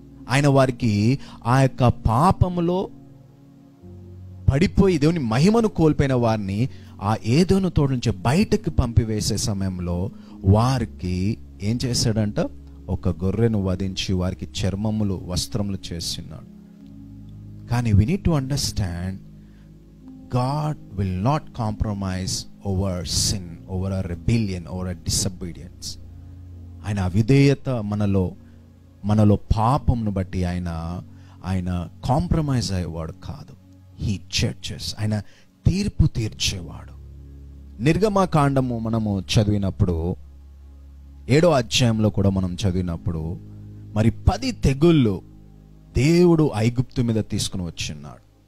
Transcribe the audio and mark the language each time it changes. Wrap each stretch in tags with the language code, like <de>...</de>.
<te>ఆయన వారికి ఆ యొక్క పాపములో పడిపోయి దేవుని మహిమను కోల్పోయిన వారిని ఆ ఏదోను తోట నుంచి బయటకు పంపివేసే సమయంలో వారికి ఏం చేశాడంట? ఒక గొర్రెను వధించి వారికి చర్మములు, వస్త్రములు చేస్తున్నాడు.</te> <en>కానీ we need to understand, God will not compromise over sin, over a rebellion, over a disobedience.</en> <te>ఆయన అవిధేయత మనలో పాపంను బట్టి ఆయన కాంప్రమైజ్ అయ్యేవాడు కాదు.</te> <en>He judges.</en> <te>ఆయన తీర్పు తీర్చేవాడు. నిర్గమకాండము మనము చదివినప్పుడు 7వ అధ్యాయంలో కూడా మనం చదివినప్పుడు, మరి 10 తెగుళ్ళు దేవుడు ఐగుప్తు మీద తీసుకుని వచ్చిన్నాడు.</te>